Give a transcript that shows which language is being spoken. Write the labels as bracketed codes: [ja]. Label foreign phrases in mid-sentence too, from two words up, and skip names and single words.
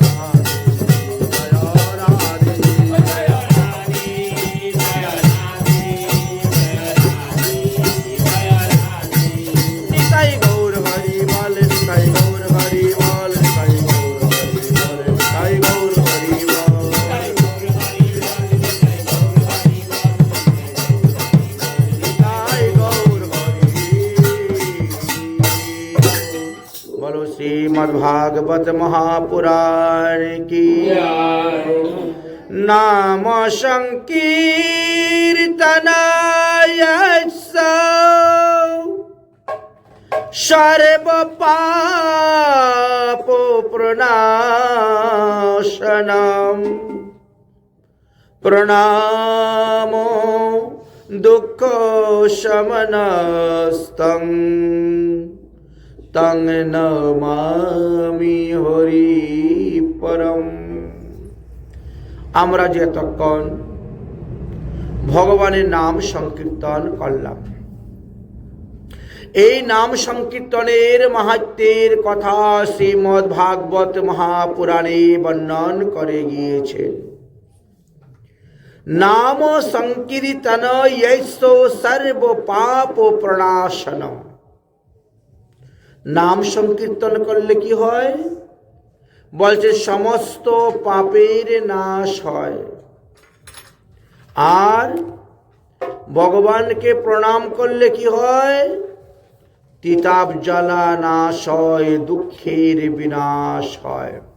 [bn] রাধে জয় রাধে নিতাই গৌর হরি বল নিতাই গৌর হরি বল নিতাই গৌর হরি বল নিতাই গৌর হরি বল নিতাই গৌর হরি বলো শ্রীমদ্ ভাগবত মহাপুরাণ কি [sa] नाम संकीर्तनाय सर्व पाप प्रणाशनम प्रणामो दुःख शमनस्तं तं नमामि हरि परम। [bn] আমরা যে এতক্ষণ ভগবানের নাম সংকীর্তন করলাম, এই নাম সংকীর্তনের মাহাত্ম্যের কথা শ্রীমদ্ ভাগবত মহাপুরাণে বর্ণন করে গিয়েছেন। [sa] নাম সংকীর্তন यैसो सर्व पाप प्रणाशनम। [bn] নাম সংকীর্তন করলে কি হয়? বলছে সমস্ত পাপের নাশ হয়। আর ভগবানকে প্রণাম করলে কি হয়? তিতাব জ্বালা নাশ হয়, দুঃখের বিনাশ হয়।